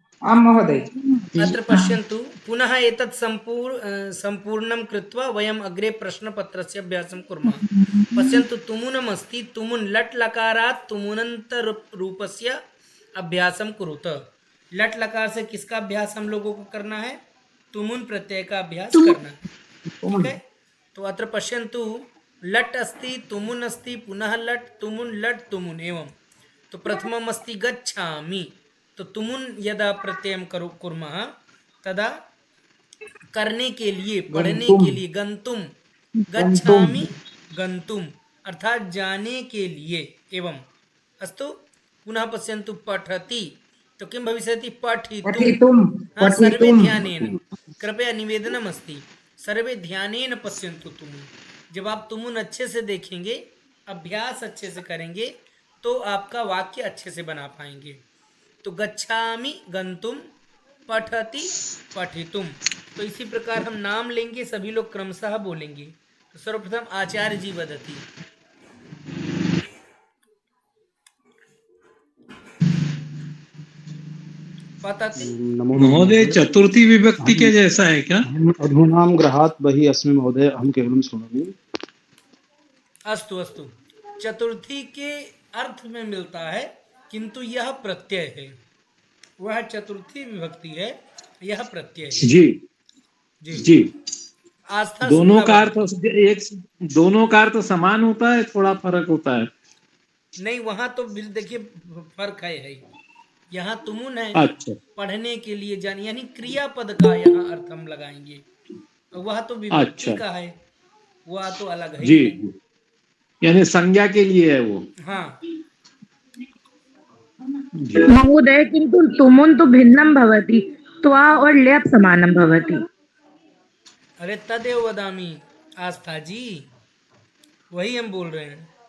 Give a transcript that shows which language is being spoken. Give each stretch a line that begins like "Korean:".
Sanskrit: आं महोदय। अत्र पश्यन्तु, पुनः एतत् सम्पूर्णं कृत्वा वयम् अग्रे प्रश्नपत्रस्य अभ्यासं कुर्मः। पश्यन्तु, तुमुनम् अस्ति, तुमुन् लट् लकारात् तुमुनन्तरूपस्य अभ्यासं कुरुत।
Hindi: लट् लकार से किसका अभ्यास हम लोगों को करना है? तुमुन् प्रत्यय का अभ्यास करना है।
Sanskrit: ठीक है, तो अत्र पश्यन्तु, लट् अस्ति, तुमुन् अस्ति, पुनः लट्, तुमुन् लट् तुमुन् एवं। तो प्रथमम् अस्ति गच्छामि। तो तुमुन् यदा प्रत्ययं कुर्मः तदा
Hindi: करने के लिए, पढ़ने के लिए,
Sanskrit: गन्तुम, गच्छामि गन्तुम
Hindi: अर्थात जाने के लिए
Sanskrit: एवं। अस्तु, पुनः पश्यन्तु, पठति। तो किं भविष्यति? पठितुम्।
Hindi: हाँ,
Sanskrit: सर्वे ध्यानेन, कृपया निवेदनम् अस्ति, सर्वे ध्यानेन पश्यन्तु तुमुन्।
Hindi: जब आप तुमुन् अच्छे से देखेंगे, अभ्यास अच्छे से करेंगे, तो आपका वाक्य अच्छे से बना पाएंगे।
Sanskrit: तो गच्छामि गन्तुम, पठति पठितुम।
Hindi: तो इसी प्रकार हम नाम लेंगे, सभी लोग क्रमशः बोलेंगे।
Sanskrit: तो सर्वप्रथम आचार्य जी वदति। पठति।
Hindi: महोदय, चतुर्थी विभक्ति के जैसा है क्या?
Sanskrit: अधूनां गृहात् बहिः अस्मि महोदय, अहं केवलं शृणोमि। अस्तु अस्तु,
Hindi: चतुर्थी के अर्थ में मिलता है, किंतु यह प्रत्यय है। वह चतुर्थी विभक्ति है, यह प्रत्यय है। जी जी जी। आस्था दोनों का अर्थ दोनों का अर्थ समान होता है, थोड़ा फर्क होता है? नहीं, वहां तो देखिए फर्क है। यहाँ तुमुन है, अच्छा, पढ़ने के लिए जाने, यानी क्रियापद का यहाँ अर्थ हम लगाएंगे। वह तो विभक्ति का है, वह तो अलग है। जी, यानी संज्ञा के लिए है वो। हाँ
Sanskrit: महोदय, किन्तु तुमुन् तो भिन्नं भवति, त्वा और ल्यप समानं भवति। अरे तदेव वदामि आस्था जी,
Hindi: वही हम बोल रहे हैं।